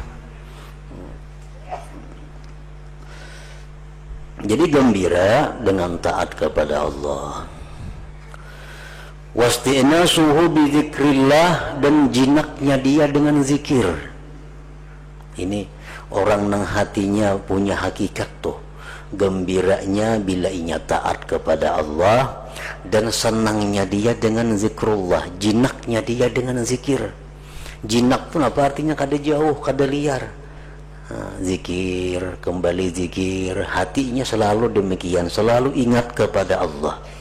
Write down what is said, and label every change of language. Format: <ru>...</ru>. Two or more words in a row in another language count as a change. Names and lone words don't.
<bjn>Jadi gembira dengan taat kepada Allah.</bjn> <ar>واستئناسه بذكر الله,</ar> <bjn>dan jinaknya dia dengan zikir. Ini orang nang hatinya punya hakikat tuh. Gembiranya bila inya taat kepada Allah, dan senangnya dia dengan zikrullah, jinaknya dia dengan zikir. Jinak pun apa artinya? Kada jauh, kada liar. Zikir, kembali zikir, hatinya selalu demikian, selalu ingat kepada Allah.</bjn>